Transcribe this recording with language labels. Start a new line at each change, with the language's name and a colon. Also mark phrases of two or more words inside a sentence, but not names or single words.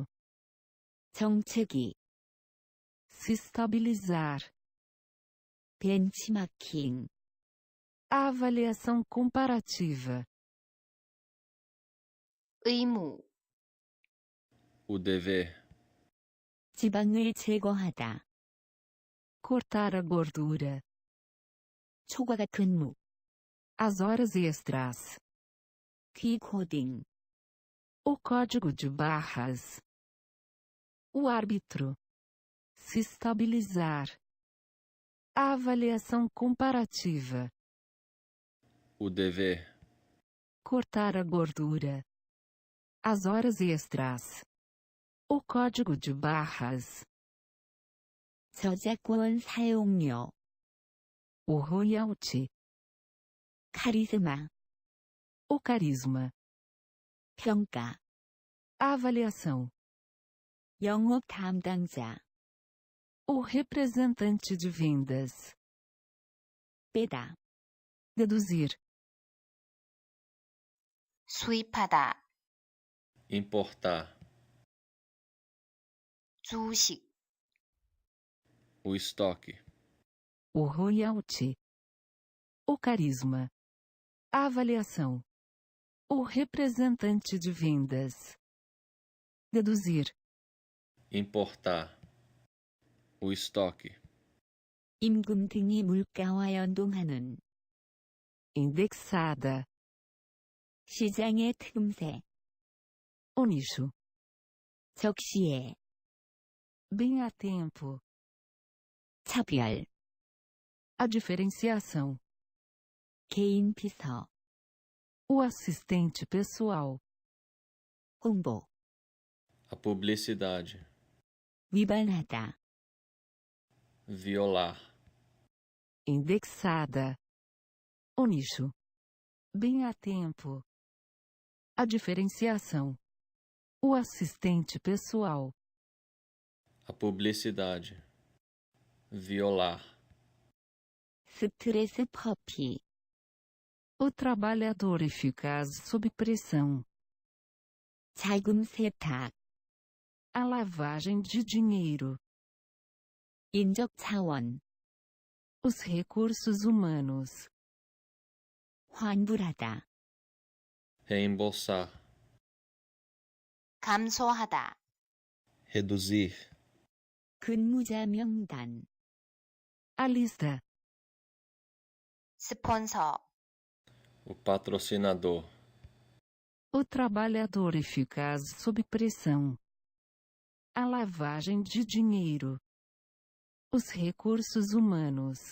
Korean: 정책이.
Portuguese: se estabilizar,
Korean: 벤치마킹.
Portuguese: a avaliação comparativa,
Korean: 의무,
Portuguese: o dever,
Korean: 지방을 제거하다.
Portuguese: cortar a gordura,
Korean: 초과가 근무.
Portuguese: as horas extras,
Korean: 귀코딩.
Portuguese: o código de barras, o árbitro, se estabilizar, a avaliação comparativa, o dever, cortar a gordura, as horas extras, o código de barras,
Korean: 저작권 사용료.
Portuguese: o royalty,
Korean: 카리스마.
Portuguese: o carisma,
Korean: 평가.
Portuguese: a avaliação,
Korean: 영업 담당자.
Portuguese: o representante de vendas,
Korean: 빼다.
Portuguese: deduzir,
Korean: 수입하다,
Portuguese: importar,
Korean: 주식,
Portuguese: o estoque, o royalty, o carisma, Avaliação. O representante de vendas. Deduzir. importar, o estoque,
Korean: 임금 등이 물가와 연동하는
Portuguese: Indexada.
Korean: 시장의 틈새,
Portuguese: O nicho.
Korean: 적시에,
Portuguese: Bem a tempo.
Korean: 차별,
Portuguese: A diferenciação.
Korean: 개인 비서,
Portuguese: O assistente pessoal.
Korean: 홍보,
Portuguese: a publicidade,
Korean: 위반하다,
Portuguese: violar, Indexada. O nicho. Bem a tempo. A diferenciação. O assistente pessoal. a publicidade, violar,
Korean: 스트레스 퍼피,
Portuguese: O trabalhador eficaz sob pressão.
Korean: 자금 세탁,
Portuguese: A lavagem de dinheiro.
Korean: 인적 차원,
Portuguese: Os recursos humanos.
Korean: 환불하다,
Portuguese: reembolsar,
Korean: 감소하다,
Portuguese: reduzir,
Korean: 근무자 명단,
Portuguese: A lista.
Korean: 스폰서,
Portuguese: o patrocinador, O trabalhador eficaz sob pressão. A lavagem de dinheiro. Os recursos humanos.